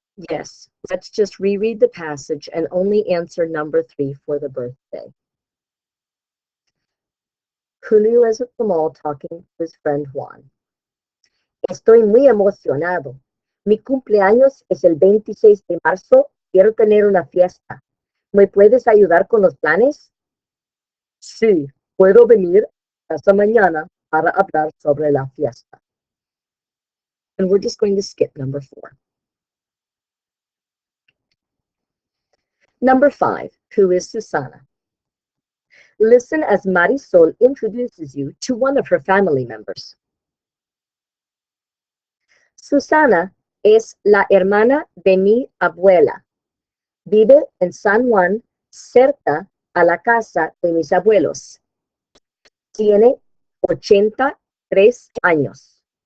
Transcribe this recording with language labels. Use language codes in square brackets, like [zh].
[en] Yes, let's just reread the passage and only answer number 3 for the birthday. Julio is at the mall talking to his friend Juan. [es] Estoy muy emocionado. Mi cumpleaños es el 26 de marzo. Quiero tener una fiesta. ¿Me puedes ayudar con los planes? Sí, puedo venir esta mañana para hablar sobre la fiesta. [en] And we're just going to skip number 4. Number 5, who is Susana? Listen as Marisol introduces you to one of her family members. [es] Susana es la hermana de mi abuela. Vive en San Juan, cerca a la casa de mis abuelos. Tiene 83 años.